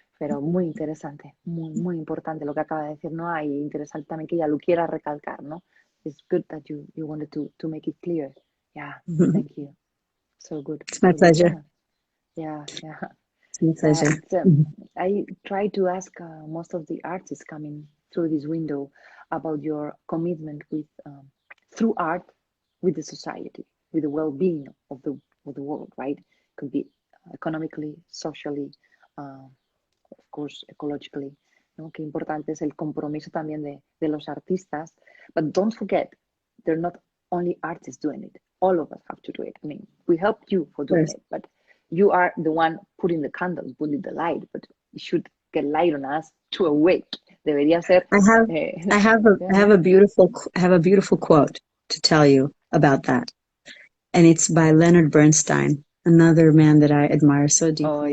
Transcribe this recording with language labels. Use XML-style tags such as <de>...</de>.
<es>Pero muy interesante, muy importante lo que acaba de decir Noa, y interesante también que ella lo quiera recalcar, ¿no?</es> <en>It's good that you wanted to make it clear. Yeah, thank you. So good. It's my pleasure. Yeah. It's my pleasure. I try to ask most of the artists coming through this window about your commitment with through art with the society, with the well-being of the world, right? Could be economically, socially, of course, ecologically.</en> <es>¿No? Qué importante es el compromiso también de los artistas.</es> <en>But don't forget, they're not only artists doing it. All of us have to do it. I mean, we helped you for doing it, but you are the one putting the candles, putting the light, but you should get light on us to awake.</en> <es>Debería ser.</es> <en>I have a beautiful quote to tell you about that, and it's by Leonard Bernstein, another man that I admire so deeply.</en>